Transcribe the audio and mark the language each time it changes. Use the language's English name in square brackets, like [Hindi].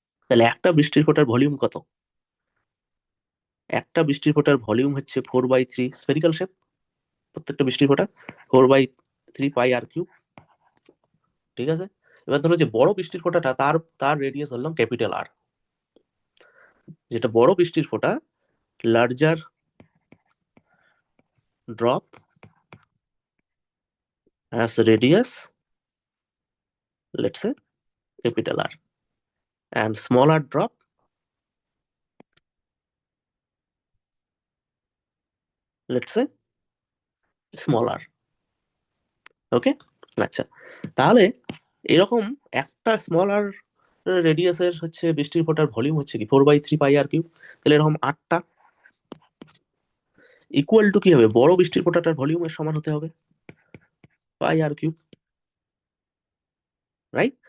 [Bangla] তাহলে একটা বৃষ্টির ফোঁটার ভলিউম কত? একটা বৃষ্টির ফোঁটার ভলিউম হচ্ছে 4/3 স্ফেরিক্যাল শেপ, প্রত্যেকটা বৃষ্টির ফোঁটা 4/3 পাই আর কিউব, ঠিক আছে? এবার ধরো যে বড় বৃষ্টির ফোঁটাটা, তার তার রেডিয়াস ধরলাম ক্যাপিটাল আর, যেটা বড় বৃষ্টির ফোঁটা, larger [English] drop has radius, let's say capital R, and smaller drop let's say small r. [Bangla] ওকে, আচ্ছা, তাহলে এরকম একটা স্মল আর রেডিয়াসের হচ্ছে বৃষ্টির ফোঁটার ভলিউম হচ্ছে কি 4/3 πr কিউব। তাহলে এরকম 8টা ইকুয়াল টু কি হবে, বড় বৃষ্টির ফোঁটাটার ভলিউমের সমান হতে হবে πr কিউব, রাইট?